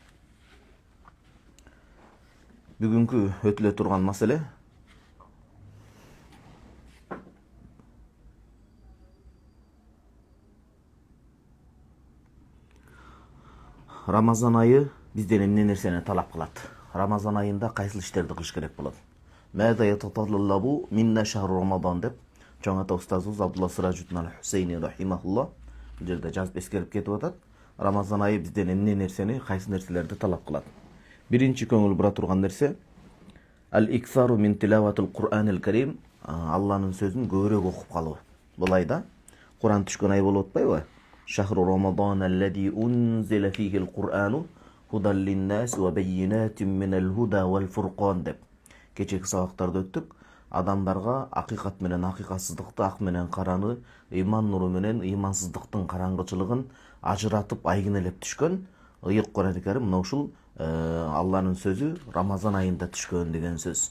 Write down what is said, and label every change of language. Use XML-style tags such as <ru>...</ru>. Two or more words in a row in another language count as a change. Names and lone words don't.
<ky>Бүгүнкү өтүлө турган маселе Рамазан айы бизден эмне нерсени талап кылат? Рамазан айында кайсыл иштерди кылыш керек болот?</ky> <ar>ماذا يتطلب منا شهر رمضان</ar> <ky>деп чоң ата устазыбыз Абдулла Сыражуддин аль-Хусейни рахимахулла бул жерде жазып эскерип кетип атат. Рамазан айы бизден эмне нерсени, кайсы нерселерди талап кылат? Биринчи көңүл бура турган нерсе</ky> <ar>الإكثار من تلاوة القرآن الكريم,</ar> <ky>Алланын сөзүн көбүрөөк окуп калуу. Булай да Кур'ан түшкөн ай болуп атпайбы?</ky> <ar>شهر رمضان الذي أنزل فيه القرآن هدى للناس وبينات من الهدى والفرقان деп.</ar> <ky>Кечеги сабактарда өттүк. Адамдарга акыйкат менен акыйкатсыздыкты, ак менен караны, ыйман нуру менен ыймансыздыктын караңгычылыгын ажыратып айгинелеп түшкөн ыйык Кур'ан Карим мына ушул Алланын сөзү Рамазан айында түшкөн деген сөз.</ky>